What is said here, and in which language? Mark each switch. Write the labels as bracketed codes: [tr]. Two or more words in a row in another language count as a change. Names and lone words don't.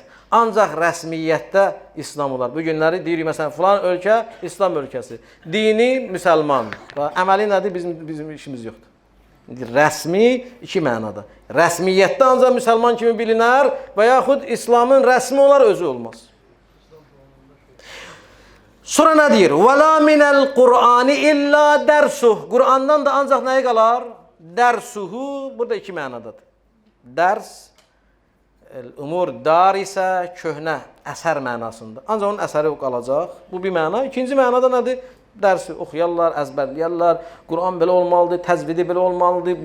[az] Ancaq rəsmiyyətdə İslam olar. Bu günləri deyirik, məsələn, filan ölkə İslam ölkəsi. Dini müsəlman. Əməli nədir? Bizim işimiz yoxdur. Rəsmi iki mənada. Rəsmiyyətdə ancaq müsəlman kimi bilinər və yaxud İslamın rəsmi olar, özü olmaz. Sonra nə deyir? [ar] وَلَا مِنَ الْقُرْآنِ إِلَّا دَرْسُهُ. [az] Qur'andan da ancaq nəyi qalar? Dərsuhu. Burada iki mənadadır. Dərs, umur dar isə köhnə əsər mənasında. Ancaq onun əsəri qalacaq. Bu bir məna. İkinci mənada nədir? Dərsi oxuyarlar, əzbərləyərlər. Qur'an belə olmalıdır, təzvidi belə olmalıdır.